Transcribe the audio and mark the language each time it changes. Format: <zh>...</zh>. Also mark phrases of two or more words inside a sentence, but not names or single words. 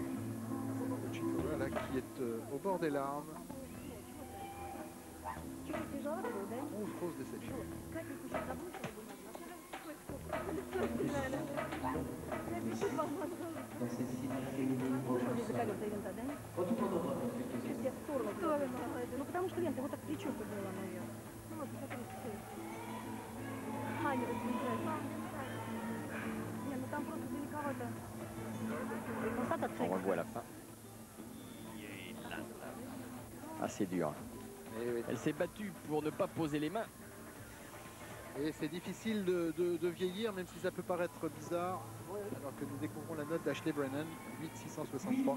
<fr>Zamolodchikova, là, qui est au bord des larmes. Grosse déception. Dans cette finale féminine</fr> <ru>Ну, потому что лента вот так плечо подняла наверх. Ну, вот, смотрите. Не, ну там просто далековато.</ru> <fr>On revoit la fin. Assez dur. Elle s'est battue pour ne pas poser les mains. Et c'est difficile de vieillir, même si ça peut paraître bizarre, alors que nous découvrons la note d'Ashley Brennan, 8,663.</fr>